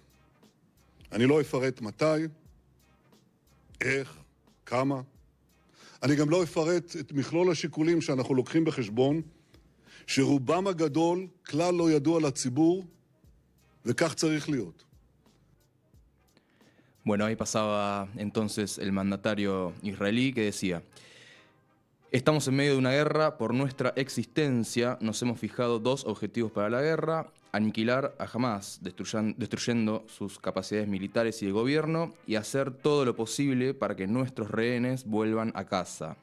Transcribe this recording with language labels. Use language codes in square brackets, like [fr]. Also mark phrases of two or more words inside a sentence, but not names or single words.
[he] אני לא אפרט מתי, איך, כמה. אני גם לא אפרט את מכלול השיקולים שאנחנו לוקחים בחשבון, שרובם הגדול כלל לא ידוע לציבור, וכך צריך להיות. [es] Bueno, ahí pasaba entonces el mandatario israelí que decía: estamos en medio de una guerra, por nuestra existencia nos hemos fijado 2 objetivos para la guerra: aniquilar a Hamas, destruyendo sus capacidades militares y de gobierno, y hacer todo lo posible para que nuestros rehenes vuelvan a casa.